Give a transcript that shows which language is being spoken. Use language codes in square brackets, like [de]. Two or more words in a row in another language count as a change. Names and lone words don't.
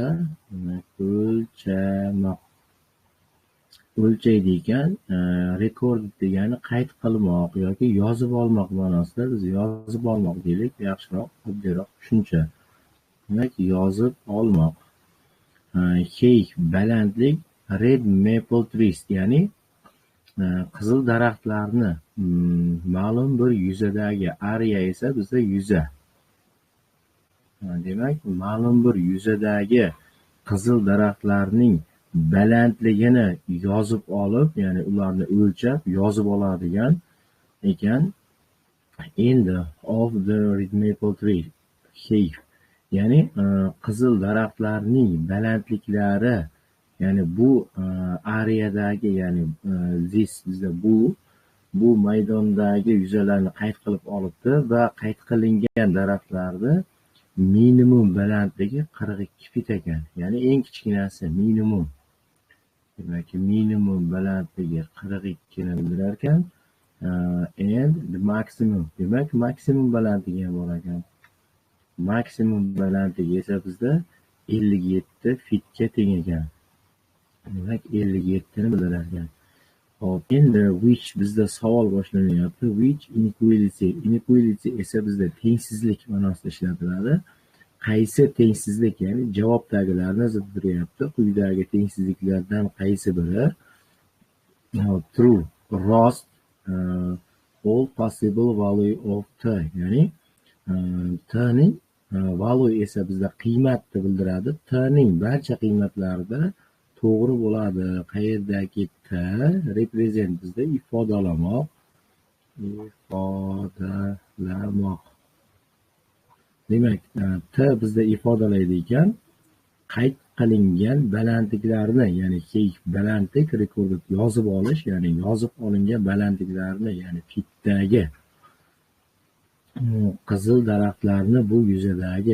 [uz] O'lchamoq, o'lchaydi ekan. Rekord degani qayd qilmoq yoki yozib olmoq ma'nosida. Biz yozib olmoq deylik, yaxshiroq, oddiyroq tushuncha. Demak yozib olmoq. Height, balandlik. [en] Red maple trees, [uz] ya'ni qizil daraxtlarni ma'lum bir yuzadagi, area esa bizda yuza. Demak, ma'lum bir yuzadagi qizil daraxtlarning balandligini yozib olib, ya'ni ularni o'lchab yozib oladigan ekan. [en] End of the red maple tree height, [uz] ya'ni qizil daraxtlarning balandliklari, ya'ni bu areadagi, ya'ni this bizda bu maydondagi yuzalarni qayd qilib olibdi va qayd qilingan daraxtlarni minimum balandligi 42 fit ekan. Ya'ni eng kichkinasi minimum. Demak, minimum balandligi 42 ni bildirar ekan. [en] And the maximum, [uz] demak maksimum balandligi ham bor ekan. Maksimum balandligi esa bizda 57 fitga teng ekan. Demak 57 ni bildirar ekan. Hop, endi which bizda savol boshlanyapti. [en] Which inequality [uz] esa bizda tengsizlik ma'nosida ishlatiladi. Qaysi tengsizlik, ya'ni javobdagilarni zid beryapti. Quyidagi tengsizliklardan qaysi biri? True, rost, [en] all possible value of t, [uz] ya'ni t ning value esa bizda qiymatni bildiradi. T ning barcha qiymatlarida to'g'ri bo'ladi. Qayerdagi t? Represent bizda ifodalamoq. Demak, t bizda ifodalaydi ekan qayd qilingan balandliklarni, ya'ni balandlik, rekord yozib olish, ya'ni yozib olingan balandliklarni, ya'ni fitdagi qizil daraxtlarni bu yuzadagi.